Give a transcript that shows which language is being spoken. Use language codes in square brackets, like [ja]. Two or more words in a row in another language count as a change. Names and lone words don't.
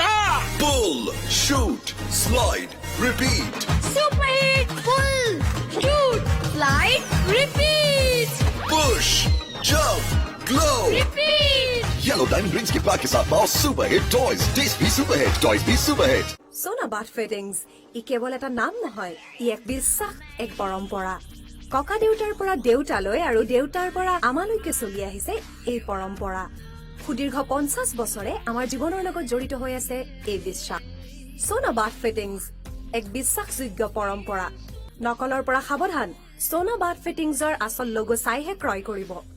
[en] Pull, shoot, slide, repeat. Super hit. Pull. Shoot. Slide. Repeat. Push, jump, glow. Repeat. [hi] Yellow Diamond Rings के पार्ट के साथ पाओ [en] super hit toys taste [hi] भी [en] super hit toys [hi] भी [en] super hit [as] সোনা বাথ ফিটিংছ ই কেৱল এটা নাম নহয় ই এক বিশ্বাস এক পৰম্পৰা ককা দেউতাৰ পৰা দেউতালৈ আৰু দেউতাৰ পৰা আমালৈকে চলি আহিছে এই পৰম্পৰা সুদীৰ্ঘ 50 বছৰে আমাৰ জীৱনৰ লগত জড়িত হৈ আছে এই বিশ্বাস সোনা বাথ ফিটিংছ এক বিশ্বাসযোগ্য পৰম্পৰা নকলৰ পৰা সাৱধান সোনা বাথ ফিটিংছৰ আচল লোগো চাইহে ক্ৰয় কৰিব